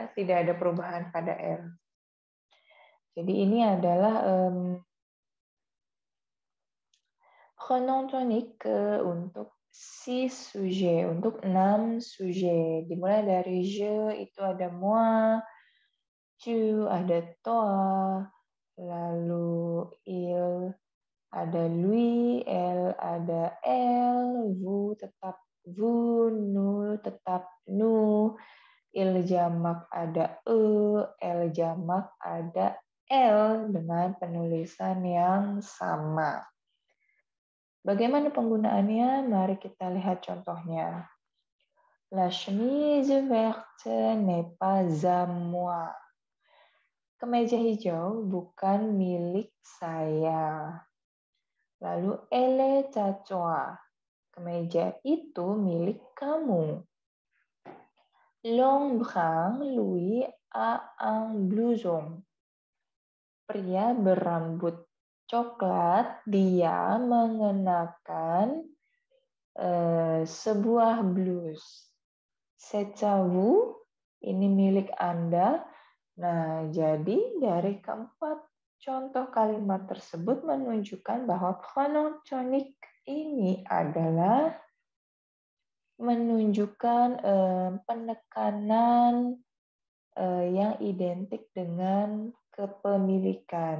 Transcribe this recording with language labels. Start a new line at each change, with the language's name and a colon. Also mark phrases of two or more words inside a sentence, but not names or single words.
Indonesian: Tidak ada perubahan pada L. Jadi ini adalah
French: pronom tonique
Indonesian: untuk 6 sujet, untuk 6 sujet. Dimulai dari je itu ada moi, tu ada toi, lalu il ada lui, elle ada elle, vous tetap vous, nous tetap nous, il jamak ada elle jamak ada elle dengan penulisan yang sama. Bagaimana penggunaannya? Mari kita lihat contohnya.
French: La chemise verte n'est pas à moi.
Indonesian: Kemeja hijau bukan milik saya.
French: Lalu elle est à toi.
Indonesian: Kemeja itu milik kamu.
French: L'homme brun, lui, a un blouson.
Indonesian: Pria berambut coklat, dia mengenakan sebuah blus.
French: C'est à vous,
Indonesian: ini milik Anda. Nah, jadi dari keempat contoh kalimat tersebut menunjukkan bahwa
French: pronom tonique
Indonesian: ini adalah menunjukkan penekanan yang identik dengan kepemilikan.